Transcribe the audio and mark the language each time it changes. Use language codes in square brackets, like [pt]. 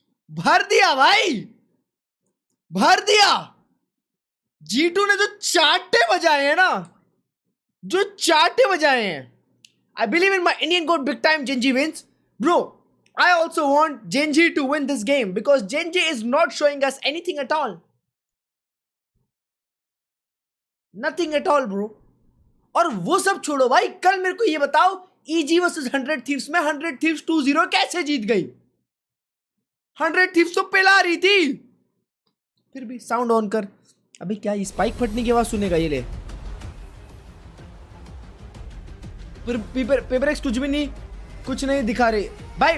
[hi] भर दिया भाई, भर दिया। G2 ने जो चाटे बजाए हैं ना, जो चाटे बजाए हैं, [en] I believe in my Indian God big time. Gen.G wins, bro. I also want Gen.G to win this game because Gen.G is not showing us anything at all. Nothing at all, bro. [hi] और वो सब छोड़ो भाई, कल मेरे को ये बताओ EG वर्सेस 100 Thieves में 100 Thieves 2-0 कैसे जीत गई? 100 Thieves तो पिला रही थी। फिर भी साउंड ऑन कर। अभी क्या स्पाइक फटने की आवाज सुनेगा ये? ले पेपर एक्स कुछ नहीं दिखा रहे भाई।